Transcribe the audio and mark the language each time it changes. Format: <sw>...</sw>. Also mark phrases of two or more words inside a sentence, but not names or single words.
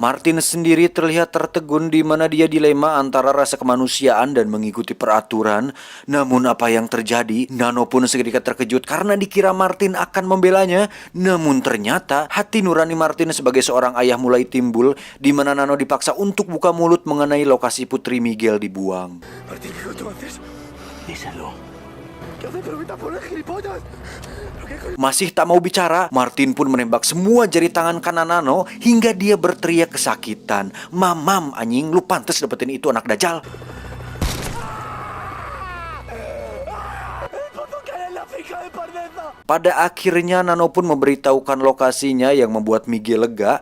<id>Martin sendiri terlihat tertegun, di mana dia dilema antara rasa kemanusiaan dan mengikuti peraturan. Namun apa yang terjadi? Nano pun seketika terkejut karena dikira Martin akan membelanya. Namun ternyata hati nurani Martin sebagai seorang ayah mulai timbul, di mana Nano dipaksa untuk buka mulut mengenai lokasi putri Miguel dibuang.</id> <es>Martín, ¿qué coño haces? Díselo. ¿Qué haces? Pero vete a poner gilipollas.</es> <id>Masih tak mau bicara, Martin pun menembak semua jari tangan kanan Nano hingga dia berteriak kesakitan. Mamam anjing, lu pantas dapetin itu anak dajal. Pada akhirnya Nano pun memberitahukan lokasinya, yang membuat Miguel lega.</id>